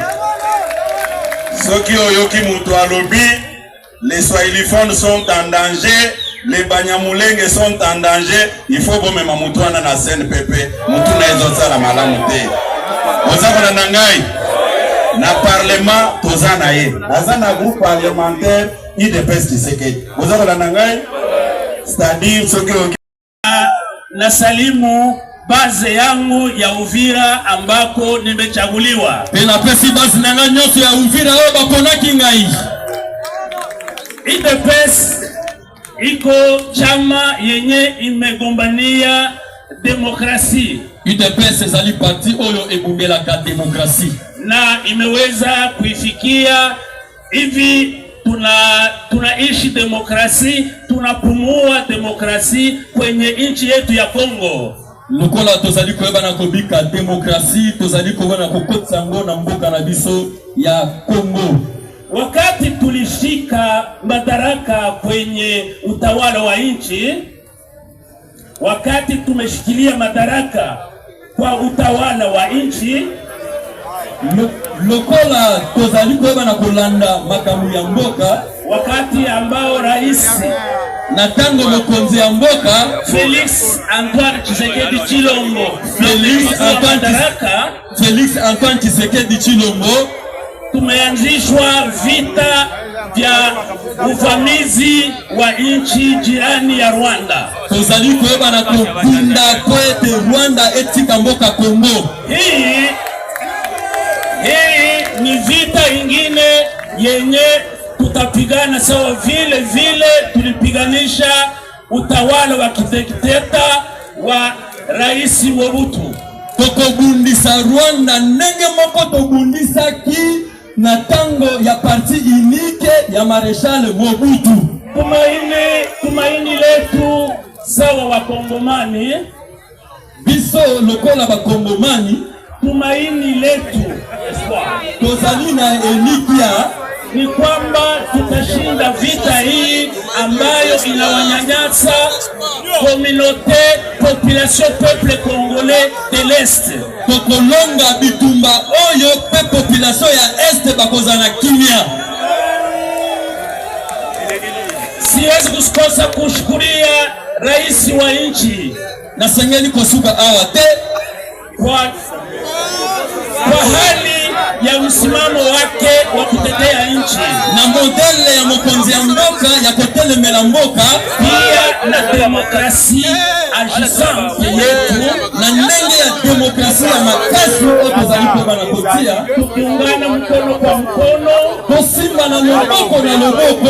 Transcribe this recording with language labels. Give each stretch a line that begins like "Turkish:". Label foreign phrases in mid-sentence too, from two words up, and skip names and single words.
Lingala: Soki oyoki mutu alobi,
French: les Swahiliphones sont en danger, les Banyamulenge sont en danger, il faut
Lingala: bomema mutu wana na CNPP, mutu na ezotsa la malamu te. Ozako na nangai na parlement tozana ye. Azana
French: groupe parlementaire
Lingala: IDPS Tshisekedi. Ozako na nangai
French: c'est-à-dire
Lingala: soki oyoki
Swahili: na salimu baze yangu ya Uvira ambako nimechaguliwa.
Lingala: Pela pesi bazi nanga nyoso ya Uvira oyo baponaki ngai.
Swahili: IDPS iko chama yenye imegombania demokrasi.
Lingala: UDPS ezali parti oyo ebumbelaka demokrasi.
Swahili: Na imeweza kuifikia hivi tunaishi demokrasi, tunapumua demokrasi kwenye nchi yetu ya Kongo.
Lingala: Lokola tozali koyeba na kobika demokrasi, tozali koyeba kokotisa ngo na mboka na biso ya Kongo.
Swahili: Wakati tulishika madaraka kwenye utawala wa nchi, wakati tumeshikilia madaraka kwa utawala wa nchi,
Lingala: lokola tozali koyeba na kolanda makambo ya mboka,
Swahili: wakati ambao rais
Lingala: na tango mokonzi ya mboka Félix Antoine Tshisekedi Tshilombo Félix Antoine Tshisekedi Tshilombo,
Swahili: tumeanzishwa vita vya uvamizi wa nchi jirani ya Rwanda.
Lingala: Tozali koyeba na kubunda kwete Rwanda etika mboka Kongo.
Swahili: Hii ni vita ingine yenye tutapigana sawa vile tulipiganisha utawala wa kidikteta wa Rais Mobutu.
Lingala: Tokobundisa Rwanda ndenge moko tobundisa ki na tango ya
French: parti unique
Lingala: ya Marechal Mobutu.
Swahili: Tumaini letu sawa wakongomani,
Lingala: biso lokola bakongomani,
Swahili: tumaini letu
Lingala: tozali na elikia
Swahili: ni kwamba tutashinda vita hii ambayo inawanyanyasa
French: population peuple congolais de l'Est.
Lingala: Tokolonga bitumba oyo pe population ya Est bakozana kimia.
Swahili: Siwezi kukosa kushukuria rais wa nchi
Lingala: na sengeli kosuka awate
Swahili: kwa hali ya msimamo wake wa kutetea nchi
Lingala: na modele ya mokonzi ya mboka ya kotelemela mboka,
Swahili: pia na demokrasi agisante yetu
Lingala: na ndenge ya demokrasi ya makasi otozali kobana kotia,
Swahili: tukiungana mkono kwa mkono,
Lingala: tosimba na loboko na loboko,